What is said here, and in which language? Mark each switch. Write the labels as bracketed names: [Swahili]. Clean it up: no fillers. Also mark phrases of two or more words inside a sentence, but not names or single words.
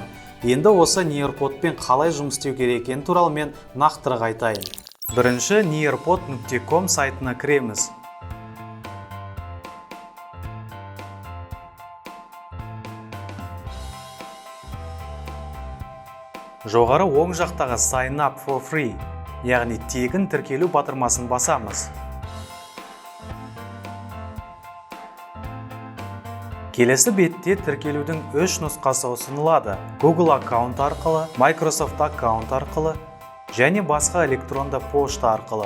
[Kazakh] Енді осы Nearpodпен қалай жұмыс істеу керек екені туралы мен нақтырақ айтайын. Бірінші nearpod.com сайтына кіреміз. [English] Жоғары оң жақтағы Sign up for free, [Kazakh] яғни тегін тіркелу батырмасын басамыз. Келесі бетте тіркелудің 3 нұсқасы ұсынылады: Google аккаунт арқылы, Microsoft аккаунт арқылы және басқа электронды пошта арқылы.